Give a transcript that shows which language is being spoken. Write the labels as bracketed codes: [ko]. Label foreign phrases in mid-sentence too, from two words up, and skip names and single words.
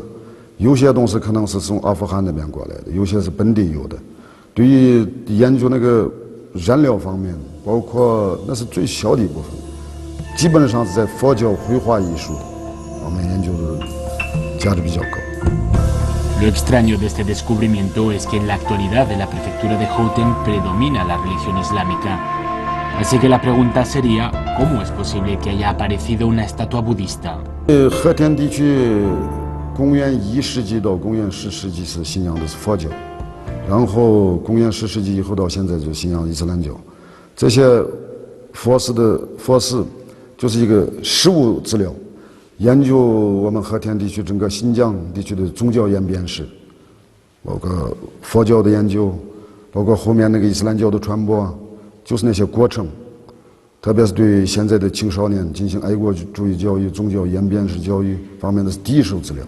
[zh] 有些东西可能是从阿富汗那边过来的，有些是本地有的。对于研究那个燃料方面，包括那是最小的一部分，基本上是在佛教绘画艺术方面研究的价值比较高。 [es] Lo extraño de este descubrimiento es que en la actualidad de la prefectura de Houten predomina la religión islámica. Así que la pregunta sería, ¿cómo es posible que haya aparecido una estatua budista? [zh] 和田地区公元1世纪到公元10世纪是信仰的是佛教，然后公元10世纪以后到现在就信仰伊斯兰教。这些佛寺就是一个实物资料。研究我们和田地区整个新疆地区的宗教演变史，包括佛教的研究，包括后面那个伊斯兰教的传播，就是那些过程，特别是对现在的青少年进行爱国主义教育、宗教演变史教育方面的第一手资料。